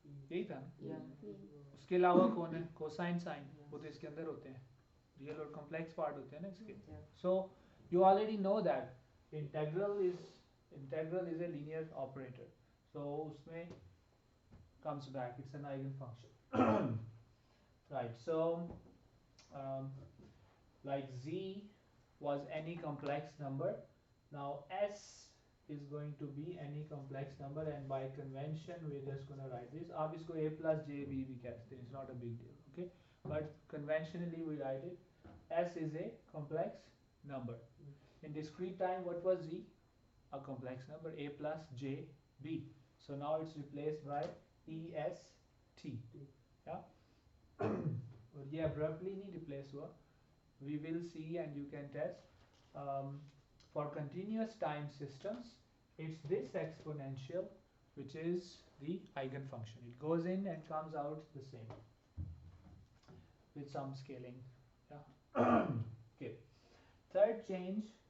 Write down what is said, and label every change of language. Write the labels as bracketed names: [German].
[Hindi] यही था ना? उसके अलावा कौन है? कोसाइन साइन, वो तो इसके अंदर होते हैं. रियल और कॉम्प्लेक्स पार्ट होते हैं ना इसके. [English] So you already know that integral is a linear operator. So [Hindi] usme [English] comes back, it's an eigenfunction. Right, so like z was any complex number, now s is going to be any complex number, and by convention we're just going to write this. [Hindi] आप इसको a plus j b भी कहते हैं, [English] it's not a big deal, okay, but conventionally we write it s is a complex number. In discrete time, what was z? A complex number, a plus j b. So now it's replaced by EST. Yeah. [Hindi] और ये abruptly नहीं replace हुआ. [English] We will see and you can test. For continuous time systems, it's this exponential which is the eigenfunction. It goes in and comes out the same with some scaling. Yeah. Okay. Third change.